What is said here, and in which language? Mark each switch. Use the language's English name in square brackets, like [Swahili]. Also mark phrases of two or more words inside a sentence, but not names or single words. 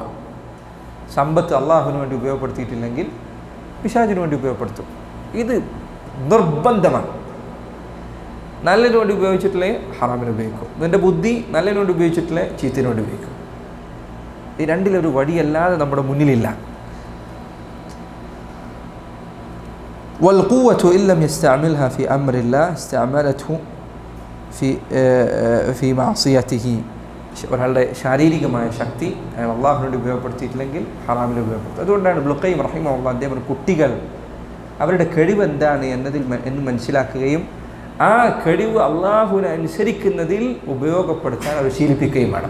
[Malayalam] സമ്പത്ത് അള്ളാഹുവിന് വേണ്ടി ഉപയോഗപ്പെടുത്തിയിട്ടില്ലെങ്കിൽ പിശാചിന് വേണ്ടി ഉപയോഗപ്പെടുത്തും. ഇത് നിർബന്ധമാണ്. നല്ലതിന് വേണ്ടി ഉപയോഗിച്ചിട്ടില്ലേ ഹറാമിന് ഉപയോഗിക്കും. നിൻ്റെ ബുദ്ധി നല്ലതിന് വേണ്ടി ഉപയോഗിച്ചിട്ടില്ലേ ചീത്തന് വേണ്ടി ഉപയോഗിക്കും. ഈ രണ്ടിലൊരു വഴിയല്ലാതെ നമ്മുടെ മുന്നിലില്ല. [Arabic] والقوة إن لم يستعملها في أمر الله استعملته في معصيته. [Malayalam] ഒരാളുടെ ശാരീരികമായ ശക്തി അയാൾ അള്ളാഹുവിന് വേണ്ടി ഉപയോഗപ്പെടുത്തിയിട്ടില്ലെങ്കിൽ ഹറാമിൽ ഉപയോഗപ്പെടുത്തും. അതുകൊണ്ടാണ് ഇബ്നുൽ ഖയ്യിം റഹിമഹുല്ലാഹ് അദ്ദേഹം കുട്ടികൾ അവരുടെ കഴിവ് എന്താണ് എന്ന് മനസ്സിലാക്കുകയും ആ കഴിവ് അള്ളാഹുവിനെ അനുസരിക്കുന്നതിൽ ഉപയോഗപ്പെടുത്താൻ അവർ ശീലിപ്പിക്കുകയും വേണം.